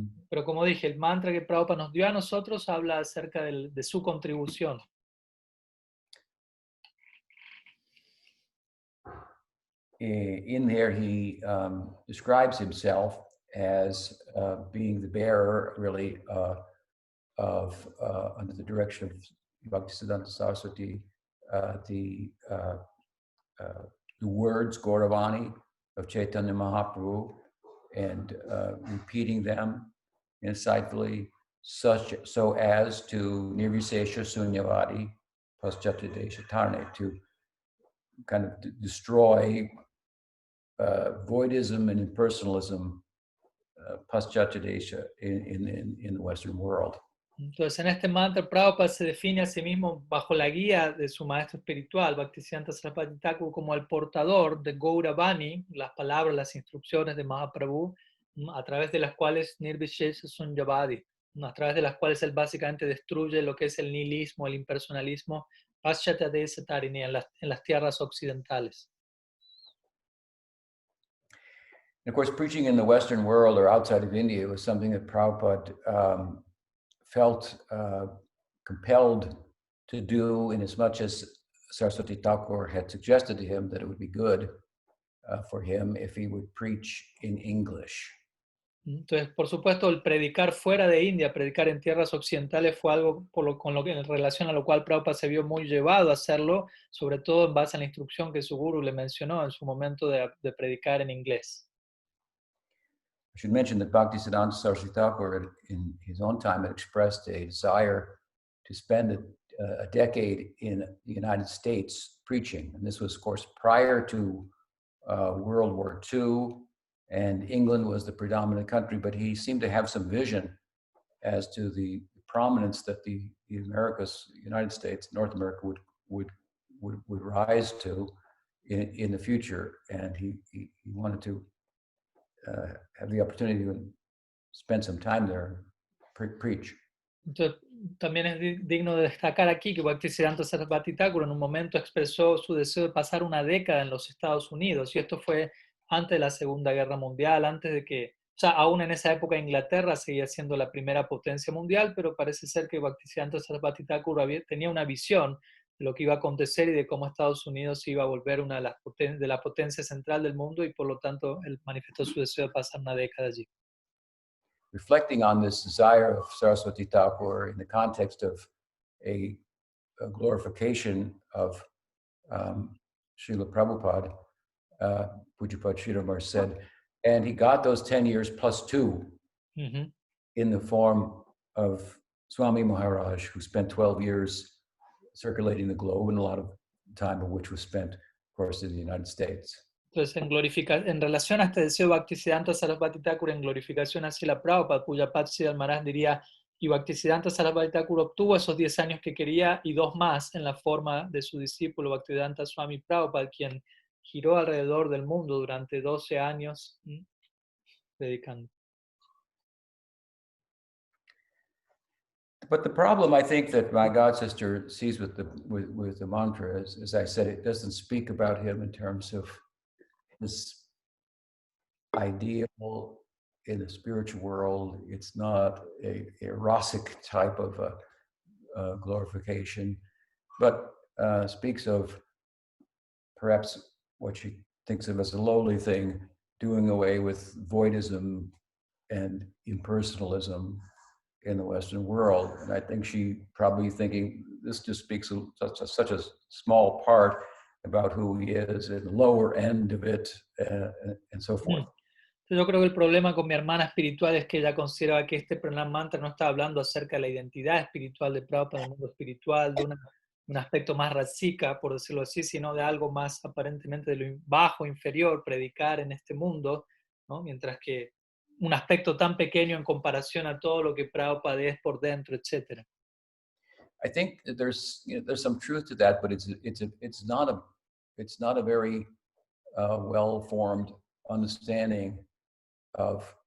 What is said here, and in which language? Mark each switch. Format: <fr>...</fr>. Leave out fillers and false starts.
<es>Pero como dije, el mantra que Prabhupada nos dio a nosotros habla acerca de su contribución.</es> <en>In there, he describes himself as being the bearer, really, of under the direction of Bhaktisiddhanta Saraswati, the words Gauravani of Chaitanya Mahaprabhu, and repeating them insightfully, so as to</en> <sa>nirvisesha sunyavadi paschatadesha tarne,</sa> <en>to kind of destroy voidism and impersonalism, Paschatya Desha, in the Western world.</en> <es>Entonces, en este mantra, Prabhupada se define a sí mismo bajo la guía de su maestro espiritual, Bhaktisiddhanta Sarasvati Thakur, como el portador de Gauravani, las palabras, las instrucciones de Mahaprabhu, a través de las cuales Nirvishesha Sunyavadi, a través de las cuales él básicamente destruye lo que es el nihilismo, el impersonalismo, Paschatya Desha Tarini, en las tierras occidentales.</es> <en>And of course, preaching in the Western world or outside of India was something that Prabhupada felt compelled to do, in as much as Saraswati Thakur had suggested to him that it would be good for him if he would preach in English.</en> <es>Entonces, por supuesto, el predicar fuera de India, predicar en tierras occidentales fue algo en relación a lo cual Prabhupada se vio muy llevado a hacerlo, sobre todo en base a la instrucción que su guru le mencionó en su momento de predicar en inglés.</es> <en>I should mention that Bhaktisiddhanta Saraswati Thakur, in his own time, had expressed a desire to spend a decade in the United States preaching. And this was, of course, prior to World War II, and England was the predominant country, but he seemed to have some vision as to the prominence that the Americas, United States, North America would rise to in the future. And he wanted to have the opportunity to spend some time there, preach.</en> <es>Entonces, también es digno de destacar aquí que Bhaktisiddhanta Sarasvati Thakur en un momento expresó su deseo de pasar una década en los Estados Unidos, y esto fue antes de la Segunda Guerra Mundial, antes de que, o sea, aún en esa época Inglaterra seguía siendo la primera potencia mundial, pero parece ser que Bhaktisiddhanta Sarasvati Thakur tenía una visión de lo que iba a acontecer y de cómo Estados Unidos se iba a volver una de la potencia central del mundo, y por lo tanto él manifestó su deseo de pasar una década allí.</es> <en>Reflecting on this desire of Saraswati Thakur in the context of a glorification of Srila Prabhupada, Pujapad Sridhar said, and he got those 10 years plus 2 in the form of Swami Maharaj, who spent 12 years circulating the globe, and a lot of time of which was spent, of course, in the United States.</en> <es>Entonces, en relación a este deseo Bhaktisiddhanta Sarasvati Thakur en glorificación hacia la Prabhupada, Pujapad Sridhar Maharaj diría, y Bhaktisiddhanta Sarasvati Thakur obtuvo esos 10 años que quería y 2 más en la forma de su discípulo Bhaktivedanta Swami Prabhupada, quien giró alrededor del mundo durante 12 años predicando.</es> <en>But the problem, I think, that my god sister sees with the mantra is, as I said, it doesn't speak about him in terms of his ideal in the spiritual world. It's not a rasic type of glorification, but speaks of perhaps what she thinks of as a lowly thing, doing away with voidism and impersonalism in the Western world. And I think she probably thinking this just speaks of such a small part about who he is at the lower end of it, and so forth.</en> <es>Yo creo que el problema con mi hermana espiritual es que ella considera que este Pranam Mantra no está hablando acerca de la identidad espiritual de Prabhupada en el mundo espiritual, de un aspecto más rasika, por decirlo así, sino de algo más aparentemente de lo bajo, inferior, predicar en este mundo, ¿no? Mientras que un aspecto tan pequeño en comparación a todo lo que Prabhupada es por dentro, etc.</es> <en>I think that there's some truth to that, but it's not a very well-formed understanding of</en>